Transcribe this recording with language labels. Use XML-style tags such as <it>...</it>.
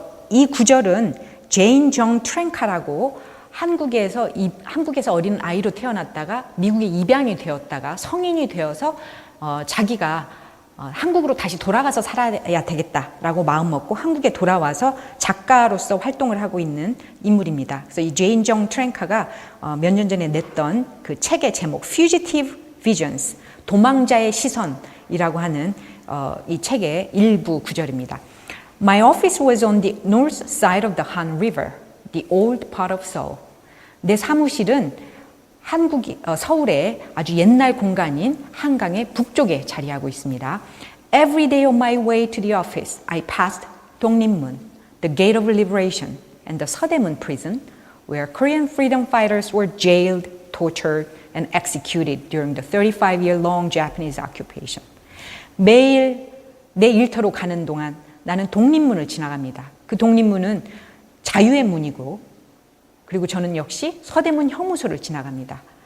<ko>이 구절은 제인 정 트랭카라고 한국에서 어린 아이로 태어났다가 미국에 입양이 되었다가 성인이 되어서 자기가 한국으로 다시 돌아가서 살아야 되겠다라고 마음먹고 한국에 돌아와서 작가로서 활동을 하고 있는 인물입니다. 그래서 이 제인 정 트랭카가 몇 년 전에 냈던 그 책의 제목 Fugitive Visions, 도망자의 시선이라고 하는 이 책의 일부 구절입니다.</ko> <en>My office was on the north side of the Han River, the old part of Seoul.</en> <ko>내 사무실은 서울의 아주 옛날 공간인 한강의 북쪽에 자리하고 있습니다.</ko> <en>Every day on my way to the office, I passed 독립문, the Gate of Liberation, and the 서대문 prison, where Korean freedom fighters were jailed, tortured, and executed during the 35-year-long Japanese occupation.</en> <ko>매일 내 일터로 가는 동안 나는 독립문을 지나갑니다. 그 독립문은 자유의 문이고, 그리고 저는 역시 서대문 형무소를 지나갑니다.</ko>